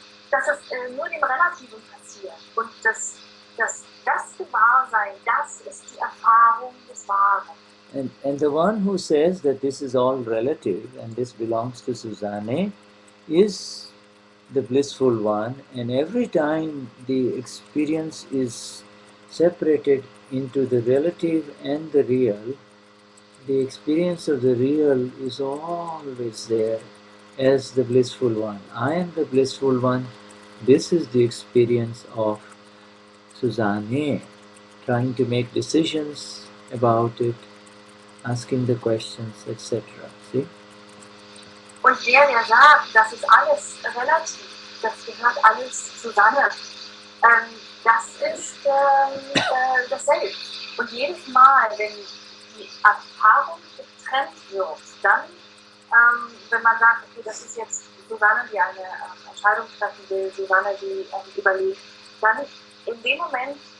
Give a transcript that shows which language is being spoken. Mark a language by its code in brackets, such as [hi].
[de] Dass es nur dem Relativen passiert. Und das Gewahrsein, das ist die Erfahrung des Wahren. [en] And the one who says that this is all relative and this belongs to Suzanne is the blissful one, and every time the experience is separated into the relative and the real, the experience of the real is always there as the blissful one. I am the blissful one. This is the experience of Suzanne, trying to make decisions about it, asking the questions, etc. See? [de] Und der sagt, das ist alles relativ, das gehört alles zusammen, das ist das Selbst. Und jedes Mal, wenn die Erfahrung getrennt wird, dann, wenn man sagt, okay, das ist jetzt Susanne, die eine Entscheidung treffen will, Susanne, die überlegt, dann in dem Moment